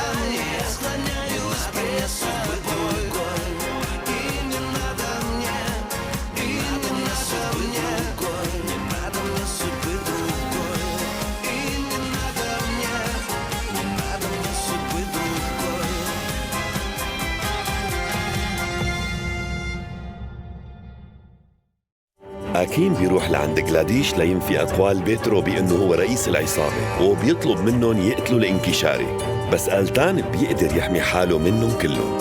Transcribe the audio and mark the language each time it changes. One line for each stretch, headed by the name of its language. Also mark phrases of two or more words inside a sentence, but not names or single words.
Russian: Я склоняюсь перед тобой. И не надо мне, и не надо мне, не надо мне судьбы другой. И не надо мне, не надо мне судьбы другой.
Arabic: أكيم بيروح لعند جلاديش لينفي أقوال بيترو بأنه هو رئيس العصابة وبيطلب منهم يقتلوا الانكشاري، بس ألتان بيقدر يحمي حاله منهم كلهم.